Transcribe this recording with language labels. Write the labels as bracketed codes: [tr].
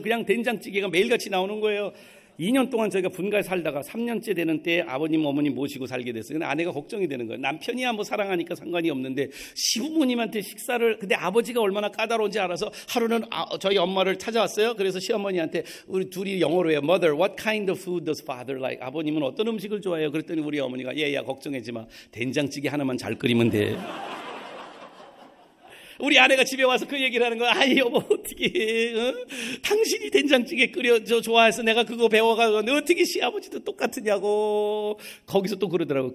[ko] 그냥 된장찌개가 매일같이 나오는 거예요. 2년 동안 저희가 분가에 살다가 3년째 되는 때 아버님, 어머님 모시고 살게 됐어요. 근데 아내가 걱정이 되는 거예요. 남편이야 뭐 사랑하니까 상관이 없는데 시부모님한테 식사를, 근데 아버지가 얼마나 까다로운지 알아서 하루는 저희 엄마를 찾아왔어요. 그래서 시어머니한테 우리 둘이 영어로 해요. [en] Mother, what kind of food does father like? [ko] 아버님은 어떤 음식을 좋아해요? 그랬더니 우리 어머니가 얘야 걱정하지 마. 된장찌개 하나만 잘 끓이면 돼. 우리 아내가 집에 와서 그 얘기를 하는 거야. 아이 여보 어떻게 당신이 된장찌개 좋아해서 내가 그거 배워가고 너 어떻게 시아버지도 똑같으냐고. 거기서 또 그러더라고.